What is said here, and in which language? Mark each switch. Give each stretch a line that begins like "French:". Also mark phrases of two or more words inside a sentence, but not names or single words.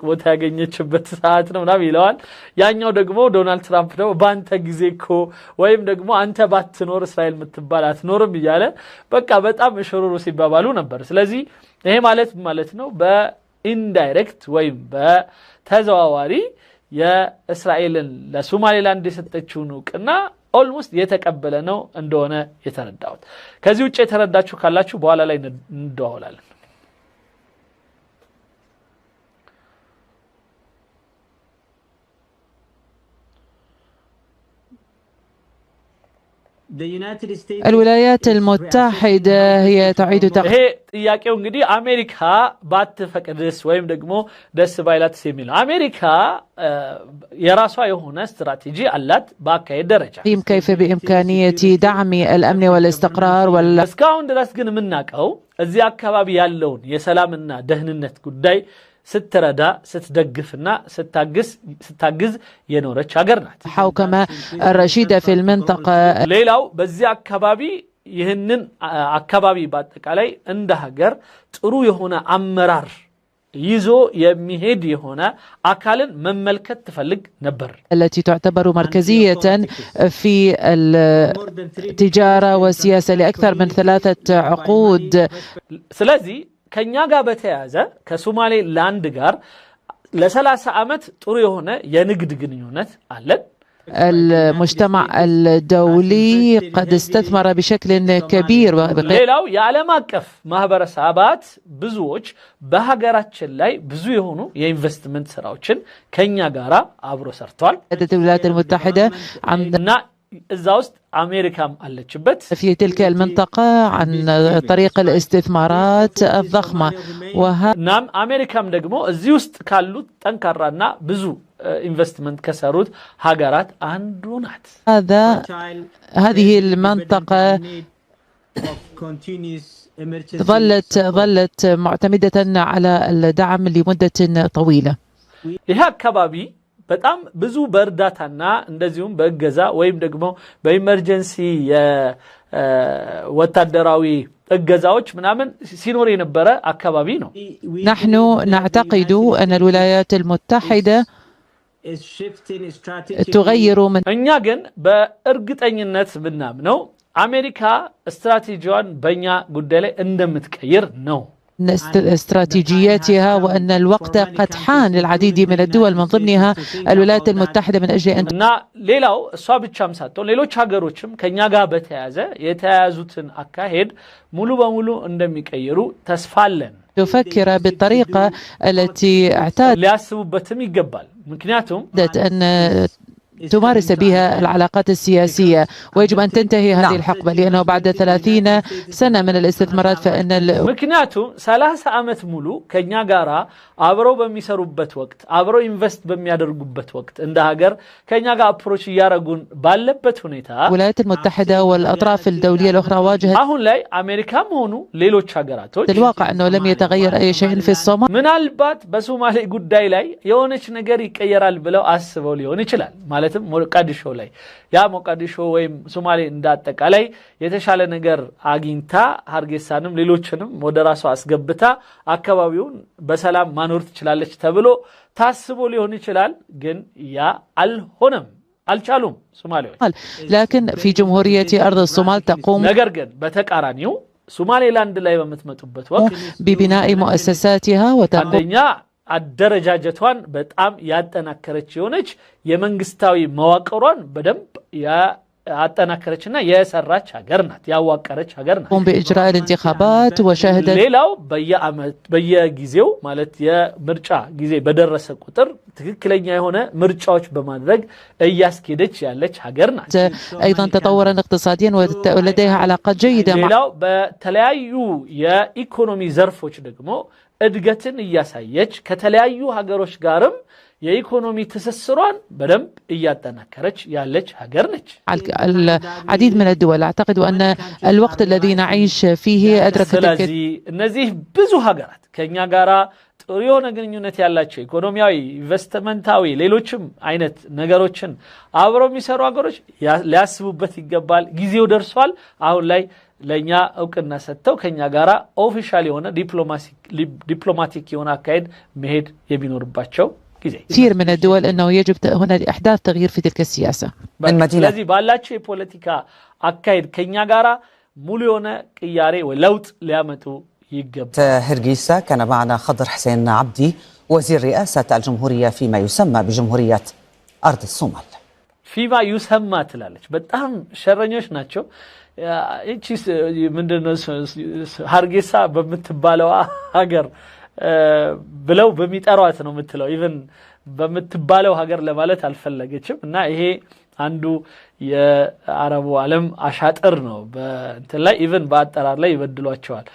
Amharic: ቦታ ያገኘችበት ሰዓት ነው ምናምን ይለዋል። ያኛው ደግሞ ዶናልድ ትራምፕ ደግሞ በአንተ ጊዜ እኮ ወይም ደግሞ አንተ ባትኖር እስራኤል የምትባል አትኖርም እያለ በቃ በጣም እሽሩሩ ሲባባሉ ነበር። ስለዚህ ይሄ ማለት ነው በኢንዳይሬክት ወይም በተዘዋዋሪ የእስራኤልን ለሶማሌላንድ የሰጠችውን እውቅና ኦልሞስት የተቀበለ ነው እንደሆነ የተረዳሁት። ከዚህ ውጭ የተረዳችሁ ካላችሁ በኋላ ላይ እንደዋወላለን።
Arabic: الولايات المتحدة هي تعيد
Amharic: ይሄ ጥያቄው እንግዲህ አሜሪካ ባትፈቅድስ ወይም ደግሞ ደስ ባይላትስ የሚለው አሜሪካ የራሷ የሆነ ስትራቴጂ አላት በአካሄድ ደረጃ
Arabic: كيف بإمكانية دعم الأمن والاستقرار
Amharic: እስካሁን ድረስ ግን የምናውቀው እዚህ አካባቢ ያለውን የሰላምና ደህንነት ጉዳይ ስትረዳ ስትደግፍና ስታግዝ የኖረች ሀገር ናት።
Arabic: حوكمة الرشيدة في المنطقة
Amharic: ሌላው በዚህ አካባቢ ይህንን አካባቢ በአጠቃላይ እንደ ሀገር ጥሩ የሆነ አመራር ይዞ የሚሄድ የሆነ አካልን መመልከት ትፈልግ ነበር።
Arabic: التي تعتبر مركزية في التجارة والسياسة لأكثر من 3 عقود.
Amharic: ስለዚህ ከኛ ጋር በተያያዘ ከሶማሌ ላንድ ጋር ለ30 ዓመት ጥሩ የሆነ የንግድ ግንኙነት አለን።
Arabic: المجتمع الدولي قد استثمر بشكل كبير
Amharic: ሌላው የዓለም አቀፍ ማህበረሰባት ብዙዎች በሀገራችን ላይ ብዙ የሆኑ የኢንቨስትመንት ስራዎችን ከኛ ጋር አብሮ ሰርተዋል።
Arabic: الولايات المتحدة
Amharic: እና እዛ ውስጥ አሜሪካም አለችበት
Arabic: في تلك المنطقة عن طريق الاستثمارات الضخمة
Amharic: ናም አሜሪካም ደግሞ እዚህ ውስጥ ካሉት ጠንካራና ብዙ ኢንቨስትመንት ከሰሩት ሀገራት አንዱ ናት።
Arabic: هذه المنطقة ظلت معتمدة على الدعم لمدة طويلة.
Amharic: ይህ አካባቢ በጣም ብዙ በእርዳታና እንደዚሁም በእገዛ ወይም ደግሞ በኢመርጀንሲ ወታደራዊ እገዛዎች ምናምን ሲኖር የነበረ አካባቢ ነው።
Arabic: نحن نعتقد أن الولايات المتحدة تغير من
Amharic: እኛ ግን በእርግጠኝነት ብናምነው አሜሪካ ስትራቴጂዋን በእኛ ጉዳይ ላይ እንደምትቀይር ነው።
Arabic: استراتيجياتها وأن الوقت قد حان للعديد من الدول من ضمنها الولايات المتحدة من أجل أن
Amharic: እና ሌላው እሷ ብቻም ሳትሆን ሌሎች ሀገሮችም ከኛ ጋር በተያያዘ የተያያዙትን አካሄድ ሙሉ በሙሉ እንደሚቀይሩ ተስፋ አለን።
Arabic: تفكر بالطريقة التي
Amharic: ሊያስቡበትም ይገባል። ምክንያቱም
Arabic: أن تمارس بها العلاقات السياسية ويجب أن تنتهي هذه الحقبة لأنه بعد 30 سنة من الاستثمارات فإن
Amharic: ምክንያቱም 30 ዓመት ሙሉ ከኛ ጋራ አብረው በሚሰሩበት ወቅት አብረው ኢንቨስት በሚያደርጉበት ወቅት እንደ ሀገር ከኛ ጋር አፕሮች ያረጉን ባለበት ሁኔታ
Arabic: الولايات المتحدة والأطراف الدولية الأخرى واجهت
Amharic: አሁን ላይ አሜሪካም ሆኑ ሌሎች ሀገራቶች
Arabic: الواقع أنه لم يتغير أي شيء في الصومال
Amharic: ምናልባት በሶማሌ ጉዳይ ላይ የሆነች ነገር ይቀየራል ብለው አስበው ሊሆን ይችላል ማለት ማለትም ሞቃዲሾ ላይ ያ ሞቃዲሾ ወይም ሶማሌ እንዳጠቃላይ የተሻለ ነገር አግኝታ ሀርጌሳንም ሌሎችንም ወደ ራሷ አስገብታ አካባቢውን በሰላም ማኖር ትችላለች ተብሎ ታስቦ ሊሆን ይችላል ግን ያ አልሆነም አልቻሉም ሶማሌዎች
Arabic: لكن في جمهورية أرض الصومال تقوم
Amharic: ነገር ግን በተቃራኒው ሶማሌላንድ ላይ በመትመጡበት ወቅት
Arabic: ببناء مؤسساتها وتقوم
Amharic: አንደኛ አደረጃጀቷን በጣም ያጠናከረች የሆነች የመንግስታዊ መዋቅሯን በደንብ ያጠናከረችና የሰራች ሀገር ናት ያዋቀረች ሀገር ናት
Arabic: بإجراء الانتخابات وشهدت
Amharic: ሌላው በየጊዜው ማለት የምርጫ ጊዜ በደረሰ ቁጥር ትክክለኛ የሆነ ምርጫዎች በማድረግ እያስኬደች ያለች ሀገር ናት
Arabic: أيضا تطورا اقتصاديا ولديها علاقات جيدة
Amharic: ሌላው በተለያዩ የኢኮኖሚ ዘርፎች ደግሞ እድገትን እያሳየች ከተለያዩ ሀገሮች ጋርም የኢኮኖሚ ትስስሯን በደንብ እያጠናከረች ያለች ሀገር ነች
Arabic: العديد من الدول أعتقد أن الوقت الذي نعيش فيه أدركت
Amharic: ስለዚህ እነዚህ ብዙ ሀገራት ከኛ ጋራ ጥሩ የሆነ ግንኙነት ያላቸው ኢኮኖሚያዊ ኢንቨስትመንታዊ ሌሎችም አይነት ነገሮችን አብረው የሚሰሩ ሀገሮች ሊያስቡበት ይገባል ጊዜው ደርሷል አሁን ላይ ለኛ እውቅና ሰጥተው ከኛ ጋራ ኦፊሻል የሆነ ዲፕሎማቲክ የሆነ አካሄድ መሄድ የሚኖርባቸው
Arabic: كثير من الدول أنه يجب هنا إحداث تغيير في تلك السياسة
Amharic: ስለዚህ ባላቸው የፖለቲካ አካሄድ ከኛ ጋራ ሙሉ የሆነ ቅያሬ ወይ ለውጥ ሊያመጡ ይገባል
Arabic: هرقيسة كان معنا خضر حسين عبدي وزير رئاسة الجمهورية فيما يسمى بجمهورية أرض الصومال فيما يسمى
Amharic: ትላለች በጣም ሸረኞች ናቸው እቺ ምንድነው ሀርጌሳ በምትባለው ሀገር ብለው በሚጠሯት ነው የምትለው ኢቭን በምትባለው ሀገር ለማለት አልፈለገችም እና ይሄ አንዱ የአረቡ ዓለም አሻጥር ነው በእንትን ላይ ኢቭን በአጠራር ላይ ይበድሏቸዋል